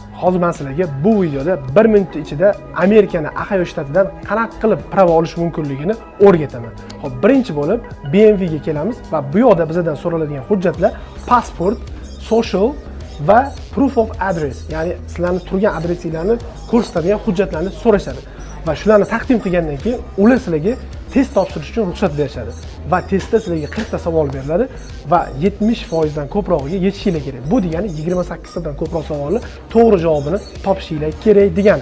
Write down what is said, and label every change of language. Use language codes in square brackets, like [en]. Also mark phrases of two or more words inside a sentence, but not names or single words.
[uz] Hozir men sizlarga bu videoda 1 minut ichida Amerikaning Ohio shtatidan qanaqa qilib prava olish mumkinligini o'rgataman. Xo'p, birinchi bo'lib BMW ga kelamiz va bu yoqda bizdan so'raladigan hujjatlar pasport, social va [en] proof of address, [uz] ya'ni sizlarning turgan adresinglarni ko'rsatadigan hujjatlarni so'rashadi. Va shularni taqdim qilgandan keyin ular sizlarga test topshirish uchun ruxsat berishadi. Va testda sizlarga 40 ta savol beriladi va 70% dan ko'prog'iga yetishinglar kerak. Bu degani 28 tadan ko'proq savolni to'g'ri javobini topishinglar kerak degani.